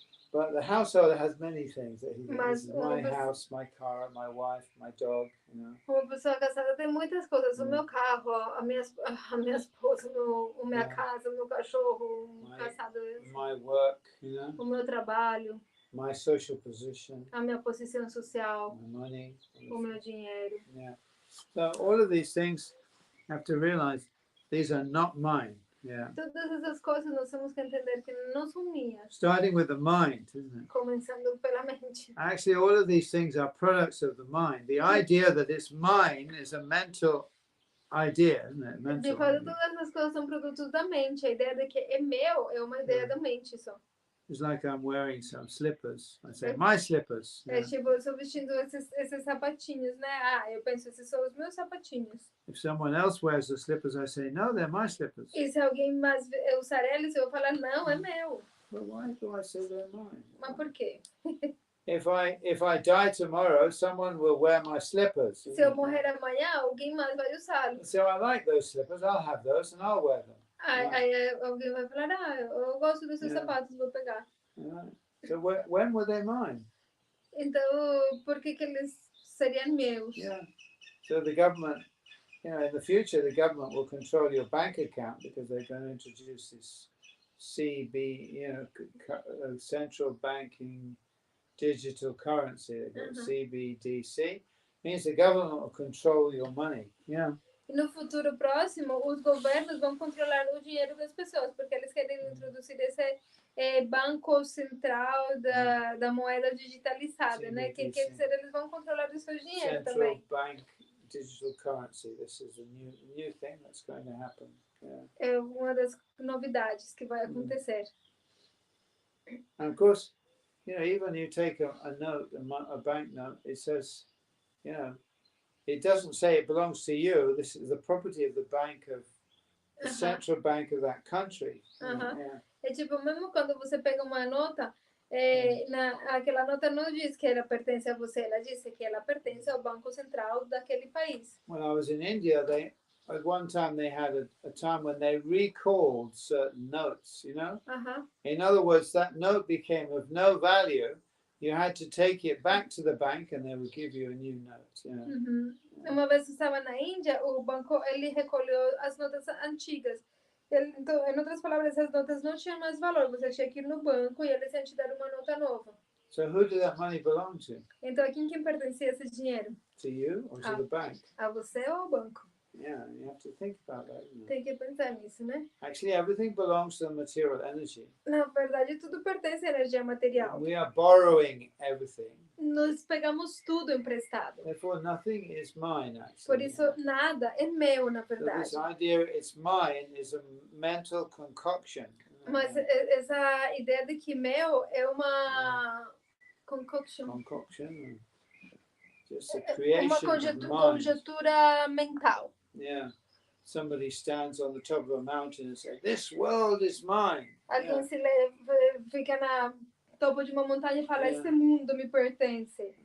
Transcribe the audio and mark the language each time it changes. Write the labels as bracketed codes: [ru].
[en] But the householder has many things that he [pt] Mas [en] thinks. My house, my car, my wife, my dog, you know. [pt] Uma pessoa casada tem muitas coisas. O meu carro, a minha esposa, minha casa, o meu cachorro, casado. [en] My work, you know. [pt] O meu trabalho. [en] My social position. [pt] A minha posição social. [en] My money. [pt] O meu dinheiro. [en] Yeah. So all of these things have to realize these are not mine. Yeah. [pt] Todas essas coisas nós temos que entender que não são minhas. [en] Starting with the mind, isn't it? [pt] Começando pela mente. [en] Actually, all of these things are products of the mind. The idea that it's mine is a mental idea, isn't it? Mental. [pt] De fato, todas essas coisas são produtos da mente. A ideia de que é meu é uma ideia da mente só. [en] It's like I'm wearing some slippers. I say, my slippers. [pt] É tipo, eu estou vestindo esses sapatinhos, né? Eu penso, esses são os meus sapatinhos. [en] If someone else wears the slippers, I say, no, they're my slippers. [pt] E se alguém mais usar eles, eu vou falar, não, é meu. [en] But why do I say they're mine? [pt] Mas por quê? [en] If I die tomorrow, someone will wear my slippers. [pt] Se eu morrer amanhã, alguém mais vai usá-los. [en] So I like those slippers. I'll have those and I'll wear them. [pt] Aí alguém vai falar, eu gosto desses sapatos, vou pegar. [en] So when were they mine? [pt] Então, por que eles seriam meus? [en] Yeah. So the government, you know, in the future, the government will control your bank account because they're going to introduce this CB, you know, central banking digital currency. They've got CBDC. Means the government will control your money. Yeah. [pt] E no futuro próximo, os governos vão controlar o dinheiro das pessoas, porque eles querem introduzir esse banco central da moeda digitalizada, né? Que quer dizer, eles vão controlar o seu dinheiro também. [en] Central bank digital currency. This is a new thing that's going to happen. Yeah. [pt] É uma das novidades que vai acontecer. [en] And of course, you know, even you take a note, a bank note, it says, you know, it doesn't say it belongs to you. This is the property of the bank of the central bank of that country. Yeah. [pt] É tipo, mesmo quando você pega uma nota, aquela nota não diz que ela pertence a você, ela diz que ela pertence ao Banco Central daquele país. [en] When I was in India, at one time they had a time when they recalled certain notes, you know? In other words, that note became of no value. You had to take it back to the bank and they would give you a new note. You know? [pt] Uma vez eu estava na Índia, o banco ele recolheu as notas antigas. Então, em outras palavras, essas notas não tinham mais valor. Você tinha que ir no banco e eles iam te dar uma nota nova. [en] So who did that money belong to? [pt] Então, a quem pertencia esse dinheiro? [en] To you or to the bank? [pt] A você ou ao banco? [en] Yeah, you have to think about that. [pt] Tem que pensar nisso, né? [en] Actually, everything belongs to the material energy. [pt] Na verdade, tudo pertence à energia material. [en] We are borrowing everything. [pt] Nós pegamos tudo emprestado. [en] Therefore, nothing is mine, actually. [pt] Por isso, nada é meu, na verdade. [en] So this idea it's mine is a mental concoction. [pt] Mas essa ideia de que meu é uma concoction. [en] Just a creation [pt] uma [en] of [pt] conjectura mental. [en] Yeah. Somebody stands on the top of a mountain and says, "This world is mine." [pt] Alguém fica na topo de uma montanha e fala, este mundo me pertence.